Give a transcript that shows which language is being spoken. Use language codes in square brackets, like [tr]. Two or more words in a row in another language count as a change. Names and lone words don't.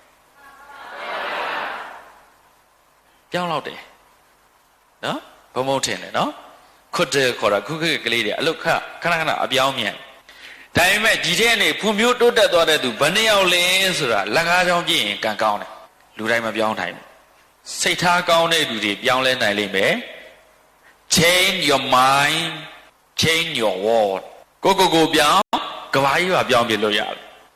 [my] ပြောင်းလောက်တယ်နော်ဘုံဘုံထင်တယ်နော်ခွတ်တယ်ခေါ်တာခုခေတ်ကလေးတွေအလုပ်ခဏခဏအပြောင်းမြန်ဒါပေမဲ့ဒီထဲနေဖွံ့ဖြိုးတိုးတက်သွားတဲ့သူဘယ်နှယောက်လဲဆိုတာလက်ကားချောင်းပြည့်ရင်ကံကောင်းတယ်လူတိုင်းမပြောင်းနိုင်ဘူးစိတ်ထားကောင်းတဲ့လူတွေပြောင်းလဲနိုင်လိမ့်မယ် [en] change your mind change your world [my] ကိုပြောင်းကဘာကြီးပါပြောင်းပြလို့ရတယ်